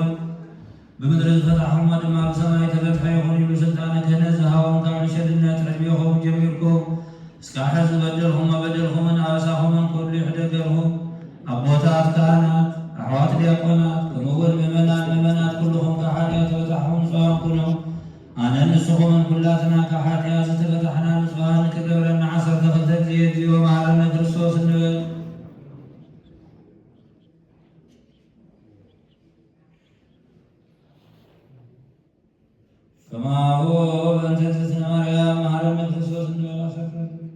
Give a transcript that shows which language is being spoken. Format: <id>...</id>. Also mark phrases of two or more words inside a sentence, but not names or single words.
<ti>በምድር ዝፈታሕክሞ ድማ ብሰማይ ተፈትሐ ይኹን ይብሉ ስልጣነ ክህነት ዝሃቦም ካብ ዕሸልነት ዕድሜኹም ጀሚርኩም እስካብ ሕዚ በደልኹም በደልኹምን አበሳኹምን ኩሉ ይሕደገርኩም አቦታት ካህናት አሕዋት ዲያቆናት ከምኡውን ምእመናት ኩልኹም ካብ ኃጢአት ተበታሕኩም ንጹሃን ኩኖም አነ ንስኹምን ኩላትና ካብ ኃጢአት ዝተበታሕና ንጹሃን ክገብረና 12 ጊዜ</ti> <gez>እግዚኦ መሐረነ ክርስቶስ እንበል። ከማሁ በእንተ እግዝእትነ ማርያም መሐረነ ክርስቶስ እንበል። አሰፍረት</gez>